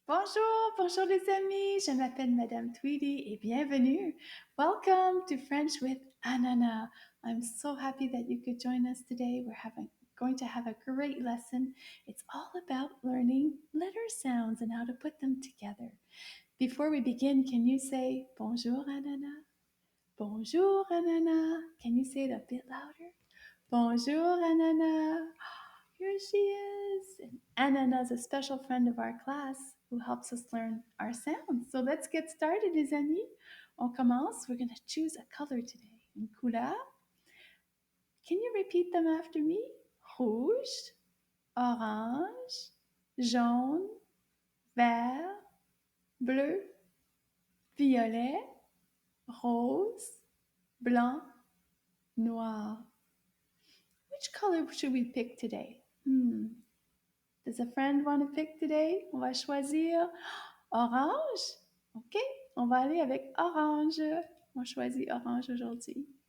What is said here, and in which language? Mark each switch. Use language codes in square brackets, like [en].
[fr] Bonjour, bonjour les amis, je m'appelle Madame Tweedy et bienvenue. [en] Welcome to French with Ananas. I'm so happy that you could join us today. Going to have a great lesson. It's all about learning letter sounds and how to put them together. Before we begin, can you say bonjour Ananas? Bonjour Ananas. Can you say it a bit louder? Bonjour Ananas. Here she is. And Ananas is a special friend of our class who helps us learn our sounds. So let's get started, [fr] les amis. On commence. [en] We're going to choose a color today. [fr] Une couleur. [en] Can you repeat them after me? [fr] Rouge, orange, jaune, vert, bleu, violet, rose, blanc, noir. [en] Which color should we pick today? Does a friend want to pick today? [fr] On va choisir orange. OK, on va aller avec orange. On choisit orange aujourd'hui.